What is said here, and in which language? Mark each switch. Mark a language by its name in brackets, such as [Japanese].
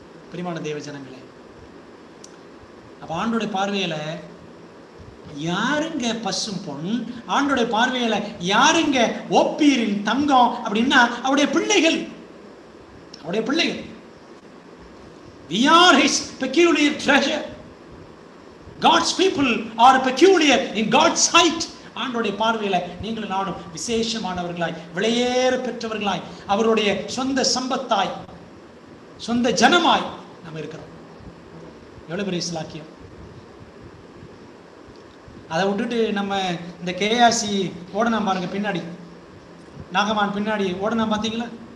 [Tamil] பிரியமான தேவ ஜனங்களே, அப்ப ஆண்டோடைய பார்வையில யாருங்க பசும் பொன்? ஆண்டோடைய பார்வையில யாருங்க ஓப்பீரின் தங்கம் அப்படின்னா அவருடைய பிள்ளைகள். அவருடைய பிள்ளைகள். [English] We are his peculiar treasure. God's people are peculiar in God's sight. [Tamil] ஆண்டோடைய பார்வையில நீங்களும் நானும் விசேஷமானவர்களாய், விலையேற பெற்றவர்களாய், அவருடைய சொந்த சம்பத்தாய், சொந்த ஜனமாய் நம்ம இருக்கிறோம். எவ்வளவு பெரிய சிலாக்கியம்! அதை விட்டுட்டு நம்ம இந்த கேஆசி ஓடனா பாருங்க, பின்னாடி நாகமான் பின்னாடி ஓடனா பார்த்தீங்களா?